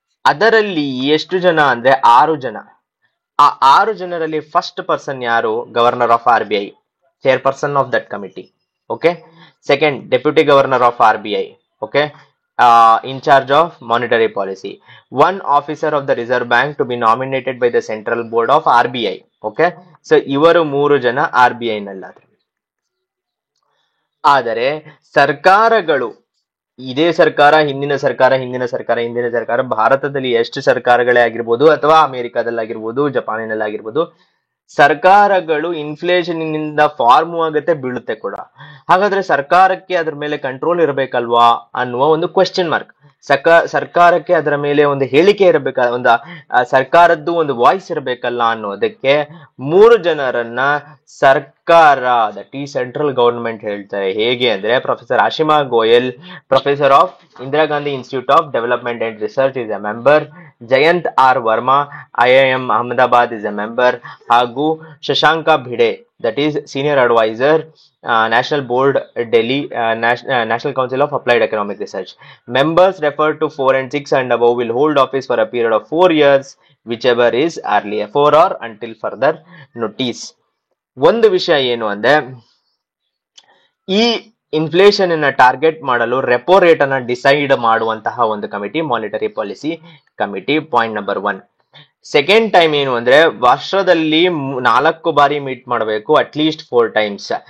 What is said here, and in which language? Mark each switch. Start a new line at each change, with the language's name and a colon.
Kannada: ಅದರಲ್ಲಿ ಎಷ್ಟು ಜನ ಅಂದ್ರೆ 6 ಜನ. ಆ 6 ಜನರಲ್ಲಿ ಫಸ್ಟ್ ಪರ್ಸನ್ ಯಾರು?
English: Governor of RBI, chairperson of that committee. Okay, second deputy governor of RBI, okay, in charge of monetary policy. One officer of the Reserve Bank to be nominated by the Central Board of RBI.
Kannada: Okay, so ಇವರು 3 ಜನ RBI ನಲ್ಲಾದ್ರು. ಆದರೆ ಸರ್ಕಾರಗಳು, ಇದೇ ಸರ್ಕಾರ, ಹಿಂದಿನ ಸರ್ಕಾರ, ಭಾರತದಲ್ಲಿ ಎಷ್ಟು ಸರ್ಕಾರಗಳೇ ಆಗಿರ್ಬೋದು ಅಥವಾ ಅಮೆರಿಕಾದಲ್ಲಾಗಿರ್ಬೋದು, ಜಪಾನಿನಲ್ಲಾಗಿರ್ಬೋದು, ಸರ್ಕಾರಗಳು ಇನ್ಫ್ಲೇಷನ್ ನಿಂದ ಫಾರ್ಮ್ ಆಗುತ್ತೆ, ಬೀಳುತ್ತೆ ಕೂಡ. ಹಾಗಾದ್ರೆ ಸರ್ಕಾರಕ್ಕೆ ಅದ್ರ ಮೇಲೆ ಕಂಟ್ರೋಲ್ ಇರಬೇಕಲ್ವಾ ಅನ್ನುವ ಒಂದು ಕ್ವೆಶ್ಚನ್ ಮಾರ್ಕ್. ಸರ್ಕಾರಕ್ಕೆ ಅದರ ಮೇಲೆ ಒಂದು ಹೇಳಿಕೆ ಇರಬೇಕ, ಒಂದು ಸರ್ಕಾರದ್ದು ಒಂದು ವಾಯ್ಸ್ ಇರಬೇಕಲ್ಲ ಅನ್ನೋದಕ್ಕೆ 3 ಜನರನ್ನ ಸರ್ಕಾರ,
English: that ಈ central government
Kannada: ಹೇಳ್ತಾರೆ. ಹೇಗೆ ಅಂದ್ರೆ,
English: Professor Ashima Goyal, professor of Indira Gandhi institute of development and research is a member, Jayant R Varma, IIM Ahmedabad is a member, ಹಾಗೂ Shashanka Bhide, that is senior adviser, National Board Delhi, National Council of Applied Economic Research. Members referred to 4 and 6 and above will hold office for a period of 4 years, whichever is earlier, 4 or until further notice.
Kannada: ಒಂದು ವಿಷಯ ಏನು ಅಂದ್ರೆ, ಈ inflation ಅನ್ನ target ಮಾಡಲು repo rate ಅನ್ನ decide ಮಾಡುವಂತಹ ಒಂದು committee monetary policy committee. Point number 1. Second time ಏನು ಅಂದ್ರೆ ವರ್ಷದಲ್ಲಿ 4 ಬಾರಿ ಮೀಟ್ ಮಾಡಬೇಕು,
English: At least 4 times.